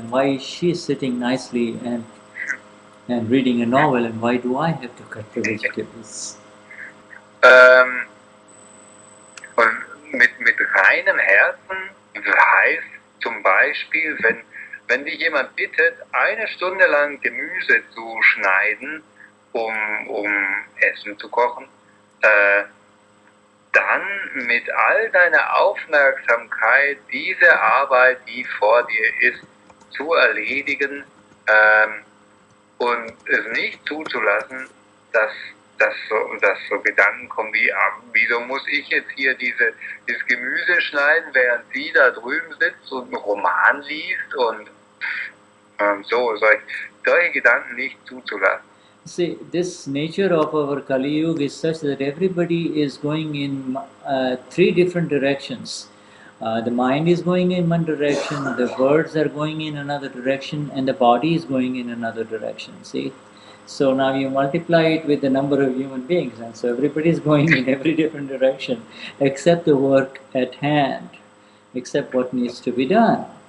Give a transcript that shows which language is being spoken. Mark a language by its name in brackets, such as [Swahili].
[English] And why is she sitting nicely and reading a novel? And why do I have to cut the vegetables?" [German] Und mit reinem Herzen heißt zum Beispiel, wenn dich jemand bittet, 1 Stunde lang Gemüse zu schneiden, um Essen zu kochen, dann mit all deiner Aufmerksamkeit diese Arbeit, die vor dir ist, zu erledigen und es nicht zuzulassen, dass so Gedanken kommen wie, wieso muss ich jetzt hier dieses Gemüse schneiden, während sie da drüben sitzt und einen Roman liest und solche Gedanken nicht zuzulassen. [English] See, this nature of our Kali Yuga is such that everybody is going in 3 different directions. The mind is going in one direction, the words are going in another direction, and the body is going in another direction. See? So now you multiply it with the number of human beings, and so everybody is going in every different direction, except the work at hand, except what needs to be done.